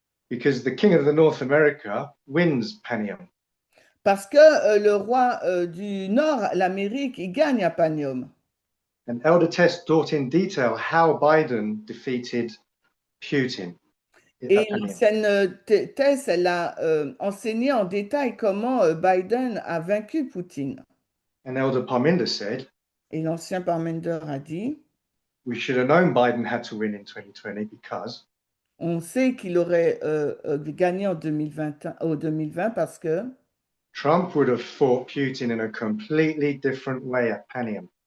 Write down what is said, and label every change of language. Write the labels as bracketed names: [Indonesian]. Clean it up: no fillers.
[English] because the king of the North America wins Panium. [French] parce que le roi du Nord, l'Amérique, il gagne à Panium. [English] And Elder Tess taught in detail how Biden defeated Putin [French] Et [English] at Panium. [French] l'ancienne Tess, elle a enseigné en détail comment Biden a vaincu Poutine. [English] And Elder Parminder said, [French] Et l'ancien Parmenter a dit, [English] we should have known Biden had to win in 2020 because [French] on sait qu'il aurait gagné en 2020 parce que [English] Trump would have fought Putin in a completely different way at Panium.